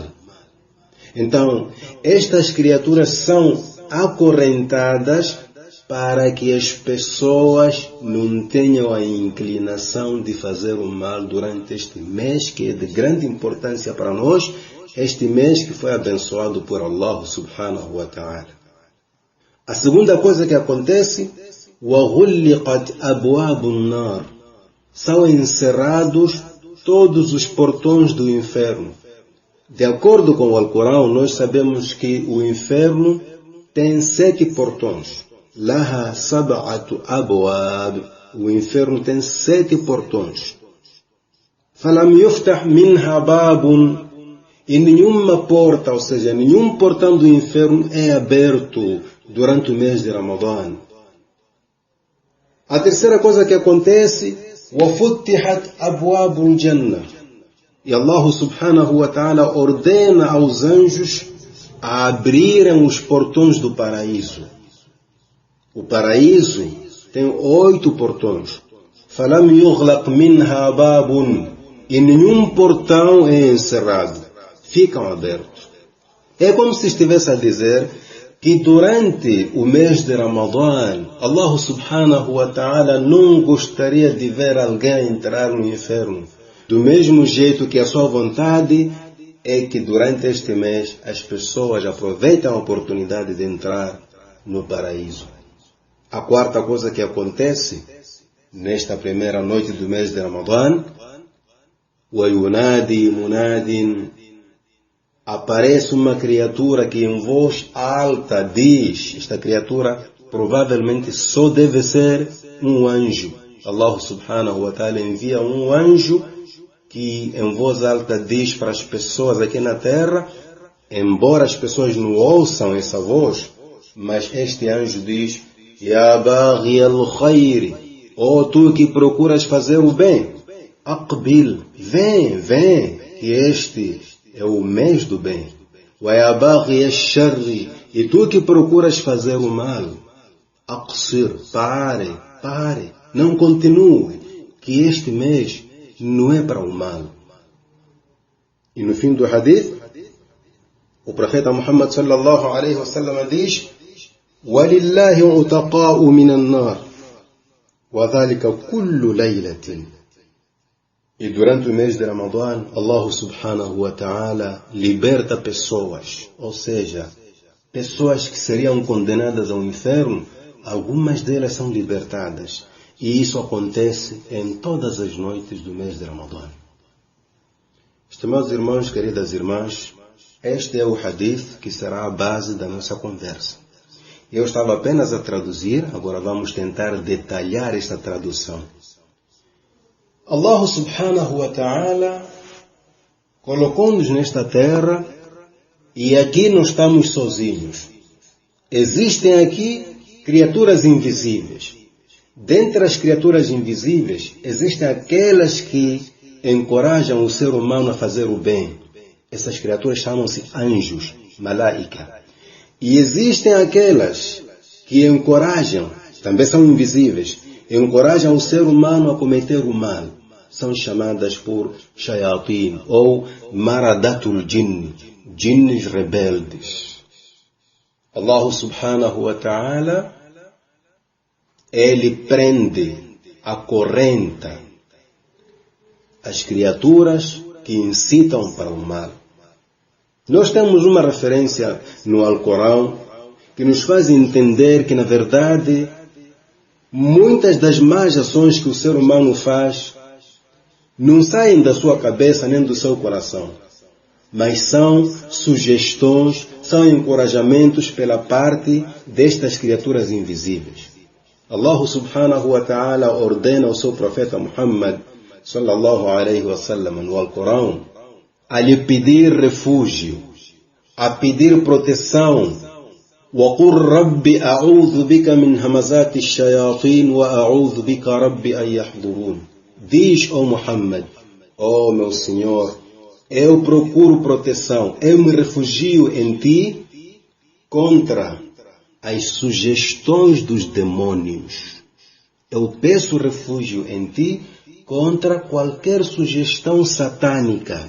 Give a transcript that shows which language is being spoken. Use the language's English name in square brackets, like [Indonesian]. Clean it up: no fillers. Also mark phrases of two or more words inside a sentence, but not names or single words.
[Portuguese] Então, estas criaturas são acorrentadas para que as pessoas não tenham a inclinação de fazer o mal durante este mês, que é de grande importância para nós, este mês que foi abençoado por [Arabic] الله سبحانه وتعالى. [Portuguese] A segunda coisa que acontece, [Arabic] وَغُلِّقَتْ أَبْوَابُ النَّارِ, [Portuguese] são encerrados todos os portões do inferno. De acordo com o Alcorão, nós sabemos que o inferno tem 7 portões. [Arabic] لَهَا سَبْعَةُ أَبْوَابٍ, [Portuguese] o inferno tem 7 portões. [Arabic] فَلَمْ يُفْتَحْ مِنْهَا بَابٌ, [Portuguese] e nenhuma porta, ou seja, nenhum portão do inferno é aberto durante o mês de Ramadã. A terceira coisa que acontece, [Arabic] وَفُتِّحَتْ أَبْوَابُ الْجَنَّةِ. [Portuguese] E [Arabic] الله سبحانه وتعالى [Portuguese] ordena aos anjos a abrirem os portões do paraíso. O paraíso tem 8 portões. [Arabic] فَلَمْ يُغْلَقْ مِنْهَا بَابٌ. [Portuguese] E nenhum portão é encerrado. Ficam abertos. É como se estivesse a dizer que durante o mês de Ramadã, [Arabic] الله سبحانه وتعالى [Portuguese] não gostaria de ver alguém entrar no inferno. Do mesmo jeito que a sua vontade é que durante este mês as pessoas aproveitam a oportunidade de entrar no paraíso. A quarta coisa que acontece nesta primeira noite do mês de Ramadã, [Arabic] وَيُنَادِي مُنَادٍ, [Portuguese] aparece uma criatura que em voz alta diz, esta criatura provavelmente só deve ser um anjo. [Arabic] الله سبحانه وتعالى [Portuguese] envia um anjo que em voz alta diz para as pessoas aqui na terra, embora as pessoas não ouçam essa voz, mas este anjo diz: [Arabic] يا باغي الخير, [Portuguese] ó tu que procuras fazer o bem, aqbil, vem, que este é o mês do bem. [Arabic] ويا باغي الشر, [Portuguese] e tu que procuras fazer o mal, aqsir, pare, não continue, que este mês não é para o mal. E no fim do hadith, o profeta Muhammad [Arabic] صلى الله عليه وسلم [Portuguese] diz: [Arabic] وَلِلَّهِ عُتَقَاءُ مِنَ النَّارِ وَذَلِكَ كُلُّ لَيْلَةٍ. [Portuguese] E durante o mês de Ramadã, [Arabic] الله سبحانه وتعالى [Portuguese] liberta pessoas, ou seja, pessoas que seriam condenadas ao inferno, algumas delas são libertadas. E isso acontece em todas as noites do mês de Ramadã. Estimados irmãos, queridas irmãs, este é o hadith que será a base da nossa conversa. Eu estava apenas a traduzir, agora vamos tentar detalhar esta tradução. [Arabic] الله سبحانه وتعالى [Portuguese] colocou-nos nesta terra e aqui não estamos sozinhos. Existem aqui criaturas invisíveis. Dentre as criaturas invisíveis, existem aquelas que encorajam o ser humano a fazer o bem. Essas criaturas chamam-se anjos, malaika. E existem aquelas que encorajam, também são invisíveis, encorajam o ser humano a cometer o mal. São chamadas por shayatin ou [Arabic] مردة الجن, [Portuguese] jinns rebeldes. [Arabic] الله سبحانه وتعالى, [Portuguese] ele prende, acorrenta as criaturas que incitam para o mal. Nós temos uma referência no Alcorão que nos faz entender que, na verdade, muitas das más ações que o ser humano faz não saem da sua cabeça nem do seu coração, mas são sugestões, são encorajamentos pela parte destas criaturas invisíveis. [Arabic] الله سبحانه وتعالى [Portuguese] ordena ao seu profeta Muhammad [Arabic] صلى الله عليه وسلم [Portuguese] no Alcorão a lhe pedir refúgio, a pedir proteção. [Arabic] وَقُلْ رَبِّ أَعُوذُ بِكَ مِنْ هَمَزَاتِ الشَّيَاطِينِ وَأَعُوذُ بِكَ رَبِّ أَنْ يَحْضُرُونَ. [Portuguese] Diz, ó Muhammad, ó meu Senhor, eu procuro proteção, eu me refugio em ti contra as sugestões dos demônios. Eu peço refúgio em ti contra qualquer sugestão satânica.